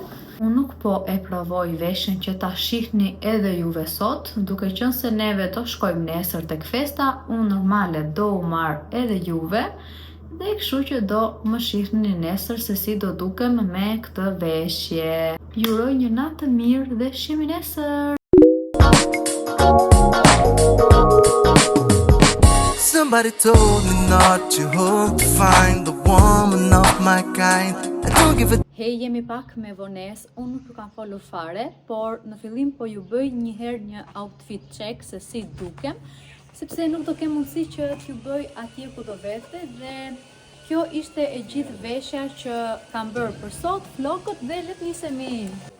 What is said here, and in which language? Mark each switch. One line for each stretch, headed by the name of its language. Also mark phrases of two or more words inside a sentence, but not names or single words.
Albanian: Unë nuk po e provoj veshin që ta shihni edhe juve sot, duke qenë se neve do shkojmë nesër tek festa, unë normale do u marr edhe juve, dhe kështu që do më shihni nesër se si do dukem me këtë veshje. Ju uroj një natë të mirë dhe shihemi nesër.
English: Somebody told me not to hope to find the woman of my kind. I don't give a
Albanian: Hej, jemi pak me vonesë, unë nuk ju kam folur fare, por në fillim po ju bëj njëherë një
English: outfit check
Albanian: se si dukem, sepse nuk do kem mundësi që t'ju bëj atje ku do vete, dhe kjo ishte e gjithë veshja që kam bërë për sot, flokët, dhe le të nisemi.